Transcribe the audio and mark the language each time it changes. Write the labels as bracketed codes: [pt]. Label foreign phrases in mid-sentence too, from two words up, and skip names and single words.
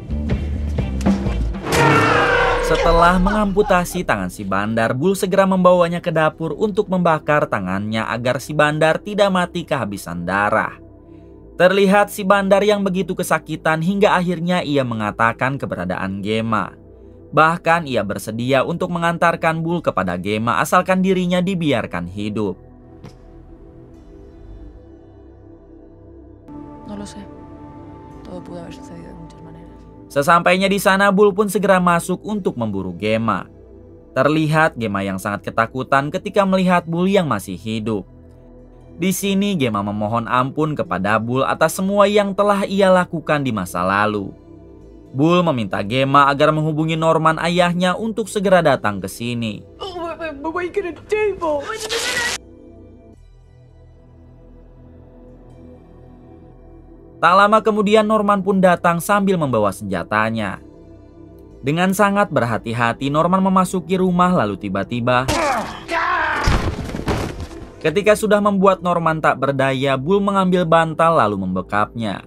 [id] Setelah mengamputasi tangan si bandar, Bull segera membawanya ke dapur untuk membakar tangannya agar si bandar tidak mati kehabisan darah. Terlihat si bandar yang begitu kesakitan hingga akhirnya ia mengatakan keberadaan Gemma. Bahkan ia bersedia untuk mengantarkan Bull kepada Gemma asalkan dirinya dibiarkan hidup. [es] No lo sé. Todo pudo haber sucedido de muchas maneras. [id] Sesampainya di sana, Bull pun segera masuk untuk memburu Gemma. Terlihat Gemma yang sangat ketakutan ketika melihat Bull yang masih hidup. Di sini Gemma memohon ampun kepada Bull atas semua yang telah ia lakukan di masa lalu. Bull meminta Gemma agar menghubungi Norman ayahnya untuk segera datang ke sini. [en] What are you gonna do, Bob? [id] Tak lama kemudian Norman pun datang sambil membawa senjatanya. Dengan sangat berhati-hati Norman memasuki rumah lalu tiba-tiba ketika sudah membuat Norman tak berdaya, Bull mengambil bantal lalu membekapnya.